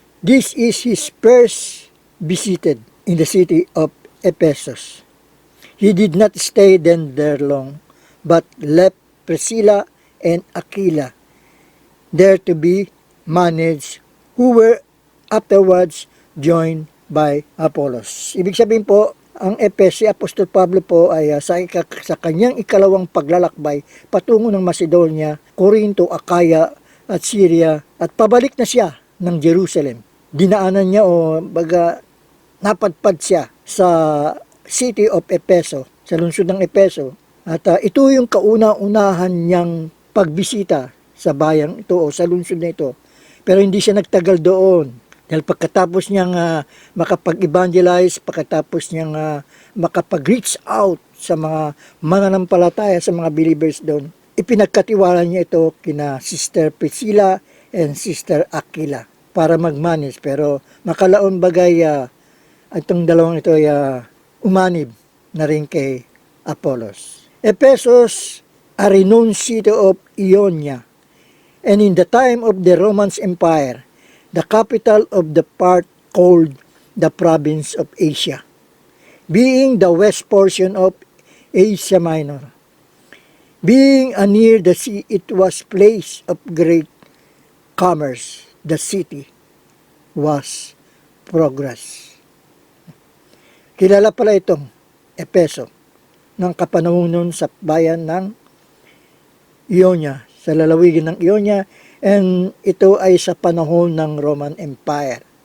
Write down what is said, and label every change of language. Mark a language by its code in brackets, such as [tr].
[en] This is his first visited in the city of Ephesus. He did not stay then there long, but left Priscilla and Aquila there to be managed, who were afterwards joined by Apollos. [tl] Ibig sabihin po, ang Ephesus, si Apostol Pablo po ay sa kanyang ikalawang paglalakbay patungo ng Macedonia, Corinto, Achaia at Syria, at pabalik na siya ng Jerusalem. Dinaanan niya o napadpad siya sa [en] city of [tl] Epheso, sa lungsod ng Epheso. At ito yung kauna-unahan niyang pagbisita sa bayang ito o sa lungsod na ito. Pero hindi siya nagtagal doon. Dahil pagkatapos niyang makapag-evangelize, pagkatapos niyang makapag-reach out sa mga mananampalataya, sa mga believers doon, ipinagkatiwala niya ito kina Sister Priscilla and Sister Aquila para mag-manage. Pero makalaon bagay itong dalawang ito ay umanib na rin kay Apollos. [en] Ephesus, a renowned city of Ionia, and in the time of the Roman Empire, the capital of the part called the province of Asia, being the west portion of Asia Minor. Being near the sea, it was place of great commerce. The city was progress. [tl] Kilala pala itong Epheso ng kapanahunan sa bayan ng Ionia, sa lalawigan ng Ionia, and ito ay sa panahon ng Roman Empire.